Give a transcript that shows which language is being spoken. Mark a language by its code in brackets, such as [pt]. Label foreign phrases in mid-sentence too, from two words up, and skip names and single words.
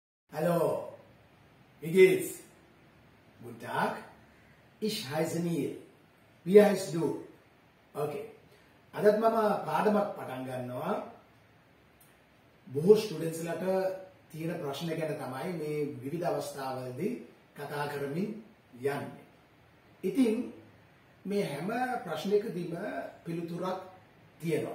[de] Hallo, wie geht's? Guten Tag, ich heiße Neil. Wie heißt du? [si] Okay. අදත් මම පාඩමක් පටන් ගන්නවා. බොහෝ ස්ටුඩන්ට්ස්ලාට තියෙන ප්‍රශ්න ගැන තමයි මේ විවිධ අවස්ථාවලදී කතා කරමින් යන්නේ. ඉතින් මේ හැම ප්‍රශ්නයකදීම පිළිතුරක් තියෙනවා.